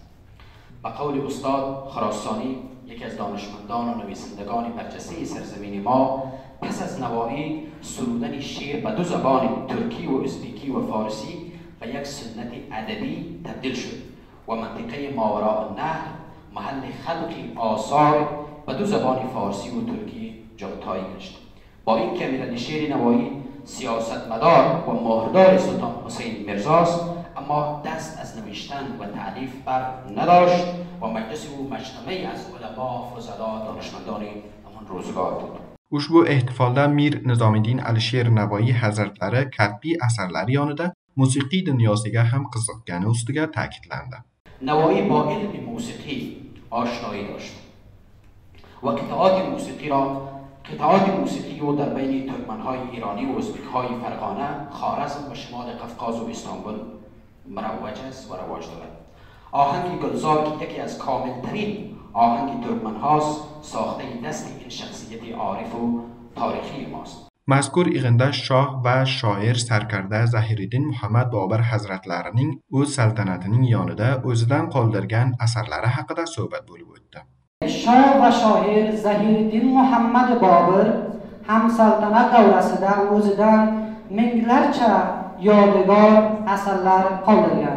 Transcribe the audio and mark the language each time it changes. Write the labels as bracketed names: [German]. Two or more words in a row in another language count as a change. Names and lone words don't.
[Persian] به قول استاد خراسانی، یکی از دانشمندان و نویسندگان برجسته سرزمین ما، پس از نوایی سرودن شعر به دو زبان ترکی و ازبکی و فارسی به یک سنت ادبی تبدیل شد و منطقه ماوراء النهر محل خلق آثار به دو زبان فارسی و ترکی جایگزین گشت. با اینکه امیر alisher نوایی سیاستمدار و مهردار سلطان حسین مرزاست، اما دست از نوشتن و تألیف بر نداشت و مجلس او مجتمعی از علما، فضلا، دانشمندان همان روزگار بود. [Uzbek] Ushbu ehtifolda Mir Nizomiddin Alisher Navoiy hazratlari kat'iy asarlari yonida musiqiy dunyosiga ham qiziqqani ustiga ta'kidlandi. [Persian] نوایی با علم موسیقی آشنایی داشت و قطعات موسیقی او در بین ترکمن‌های ایرانی و ازبک‌های فرغانه، خوارزم و شمال قفقاز و استانبول مروج است و رواج دارد. آهنگ گلزار که یکی از کاملترین آهنگ ترکمن‌هاست، ساخته دست این شخصیت عارف و تاریخی ماست. [Uzbek] Mazkur yig'inda shoh va shoir sarkarda Zahiriddin Muhammad Bobur hazratlarining o'z saltanatining yonida o'zidan qoldirgan asarlari haqida suhbat bo'lib o'tdi. Shoh va shoir Zahiriddin Muhammad Bobur ham saltanat davrasida o'zidan minglarcha yodgor asarlar qoldirgan.